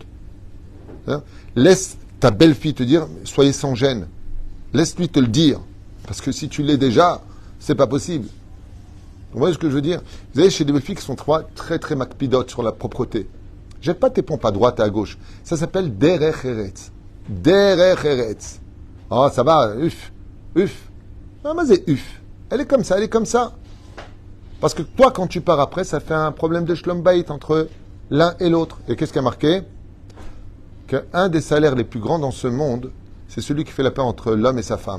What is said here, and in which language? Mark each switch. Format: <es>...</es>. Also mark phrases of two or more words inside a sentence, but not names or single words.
<fr>Hein? Laisse ta belle-fille te dire « soyez sans gêne ». Laisse-lui te le dire. Parce que si tu l'es déjà, c'est pas possible. Vous voyez ce que je veux dire? Vous avez chez des belles-filles qui sont très très macpidotes sur la propreté. Jette pas tes pompes à droite et à gauche. Ça s'appelle</fr> <he>דרך ארץ. דרך ארץ.</he> <fr>Oh, ça va, uf. Non, mais c'est uf. Elle est comme ça, elle est comme ça. Parce que toi, quand tu pars après, ça fait un problème de</fr> <he>שלום בית</he> <fr>entre l'un et l'autre. Et qu'est-ce qui a marqué? Qu'un des salaires les plus grands dans ce monde, c'est celui qui fait la paix entre l'homme et sa femme.</fr>